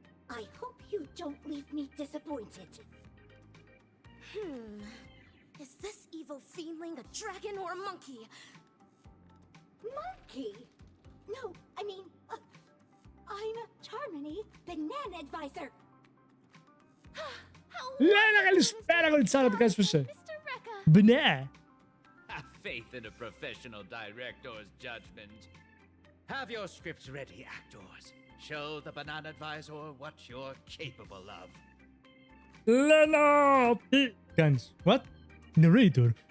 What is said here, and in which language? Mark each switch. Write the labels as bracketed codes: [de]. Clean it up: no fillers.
[en] I hope you don't leave me disappointed. Is this evil fiendling a dragon or a monkey? Monkey? No, I mean, I'm Charmony Banana Advisor. [el] Λένα, καλησπέρα, κολλητσάρα, τι κάνεις, πώς είσαι? [en] Mr. Rekka. Μπνε. Have faith in a professional director's judgment. Have your scripts ready, actors. Show the Banana Advisor what you're capable of. [el] Λένα, τι κάνεις? [en] What? Narrator.